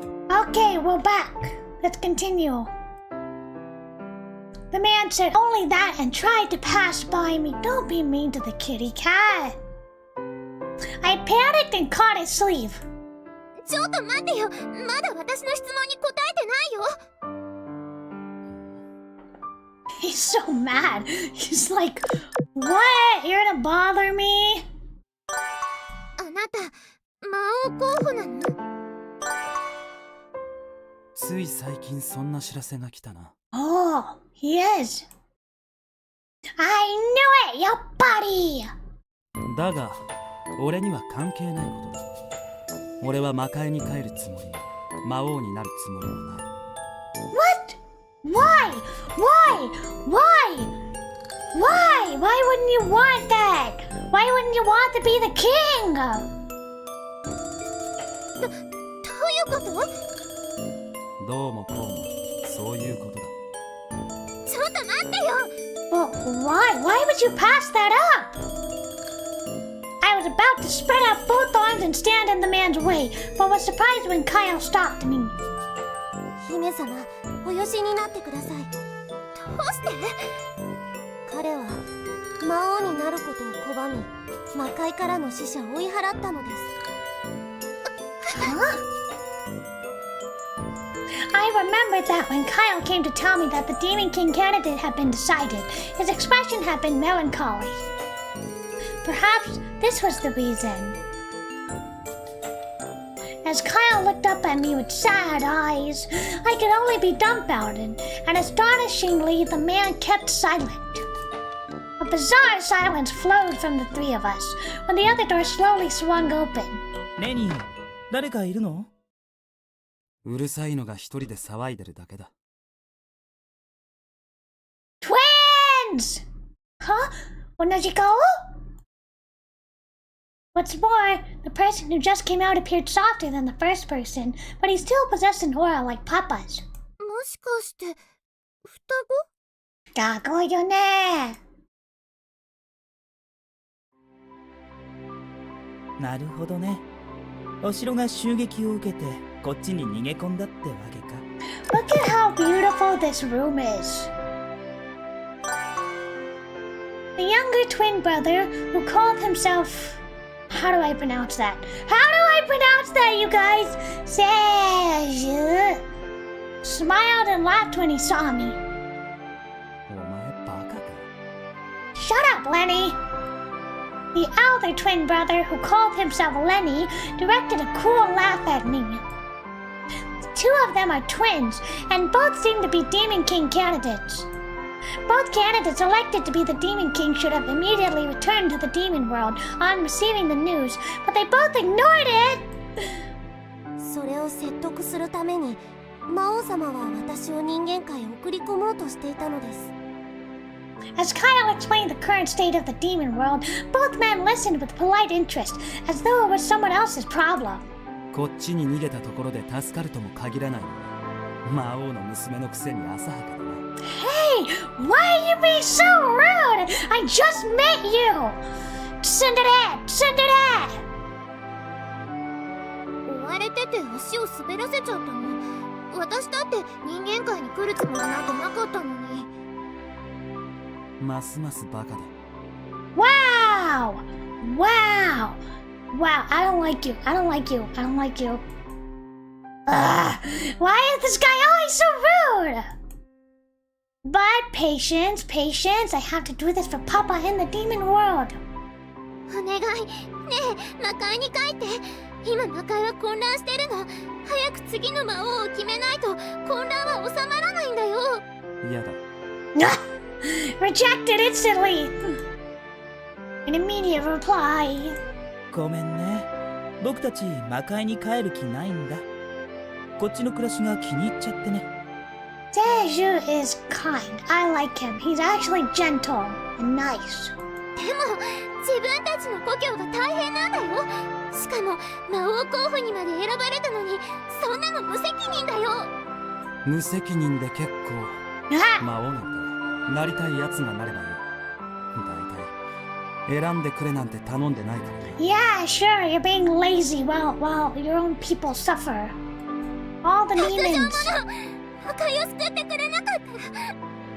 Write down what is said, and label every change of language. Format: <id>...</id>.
<en>Okay, we're back. Let's continue. The man said only that and tried to pass by me. Don't be mean to the kitty cat. I panicked and caught his sleeve.</en> <ja>ちょっと待ってよ。まだ私の質問に答えてないよ。</ja> <en>He's so mad. He's like, what? You're gonna bother me?</en> <ja>あなた、魔王候補なの？つい最近そんな知らせが来たな。</ja> <en>Oh, he is. I knew it,</en> <ja>やっぱり。だが、俺には関係ないことだ。俺は魔界に帰るつもりも、魔王になるつもりもない。</ja> <en>What? Why? Why? Why? Why? Why wouldn't you want that? Why wouldn't you want to be the king?</en> <ja>どういうこと？どうもこうも、そういうことだ。ちょっと待ってよ。</ja> <en>Well, why? Why would you pass that up? I was about to spread out both arms and stand in the man's way, but was surprised when Kyle stopped me.</en> <ja>姫様、およしになってください。どうして？彼は魔王になることを拒み、魔界からの使者を追い払ったのです。</ja> <en>Huh? I remembered that when Kyle came to tell me that the Demon King candidate had been decided, his expression had been melancholy. Perhaps this was the reason. As Kyle looked up at me with sad eyes, I could only be dumbfounded, and astonishingly, the man kept silent. A bizarre silence flowed from the three of us when the other door slowly swung open.</en> <ja>レニー、誰かいるの？うるさいのが一人で騒いでるだけだ。</ja> <en>Twins! Huh?</en> <ja>同じ顔?</ja> <en>What's more, the person who just came out appeared softer than the first person, but he still possessed an aura like Papa's.</en> <ja>もしかして双子？だごよね。なるほどね。お城が襲撃を受けてこっちに逃げ込んだってわけか。</ja> <en>Look at how beautiful this room is. The younger twin brother who called himself... How do I pronounce that? How do I pronounce that, you guys? Serge smiled and laughed when he saw me.</en> <ja>お前バカか。</ja> <en>Shut up, Lenny! The elder twin brother, who called himself Lenny, directed a cool laugh at me. The two of them are twins, and both seem to be Demon King candidates. Both candidates elected to be the Demon King should have immediately returned to the demon world on receiving the news, but they both ignored it!</en> <ja>それを説得するために魔王様は私を人間界へ送り込もうとしていたのです。</ja> <en>As Kyle explained the current state of the demon world, both men listened with polite interest, as though it was someone else's problem.</en> <ja>こっちに逃げたところで助かるとも限らない。魔王の娘のくせに浅はかだな。</ja> <en>Hey, why are you being so rude? I just met you! Tsundere! Tsundere!</en> <ja>追われてて足を滑らせちゃったの。私だって人間界に来るつもりなんてなかったのに。ますますバカだ。</ja> <en>Wow! Wow! Wow, I don't like you. I don't like you. I don't like you. Why is this guy always so rude? But patience, patience. I have to do this for Papa in the demon world.</en> <ja>お願い。ねえ、魔界に帰って。今魔界は混乱してるの。早く次の魔王を決めないと混乱は収まらないんだよ。嫌だ。</ja> <en>Rejected instantly. An immediate reply.</en> <ja>ごめんね。僕たち魔界に帰る気ないんだ。こっちの暮らしが気に入っちゃってね。</ja> <en>Deju is kind. I like him. He's actually gentle and nice.</en> <ja>でも自分たちの故郷が大変なんだよ。しかも魔王候補にまで選ばれたのにそんなの無責任だよ。無責任で結構。 Ah! 魔王なんてなりたいやつがなればいい。だいたい選んでくれなんて頼んでないからね。</ja> <en>Yeah, sure. You're being lazy while your own people suffer. Oh, all the demons.</en> <ja>破壊を救ってくれなかったら</ja>